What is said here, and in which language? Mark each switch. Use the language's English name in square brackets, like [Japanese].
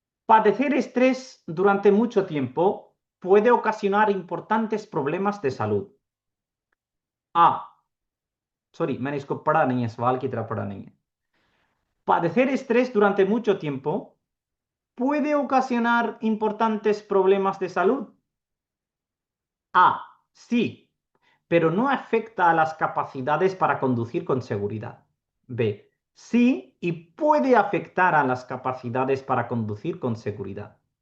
[Spanish] Padecer estrés durante mucho tiempo puede ocasionar importantes problemas de salud. [Hindi] A, sorry मैंने इसको पढ़ा नहीं है, सवाल की तरह पढ़ा नहीं है। [Spanish] Padecer estrés durante mucho tiempo puede ocasionar importantes problemas de salud. A, sí, pero no afecta a las capacidades para conducir con seguridad. B, sí y puede afectar a las capacidades para conducir con seguridad.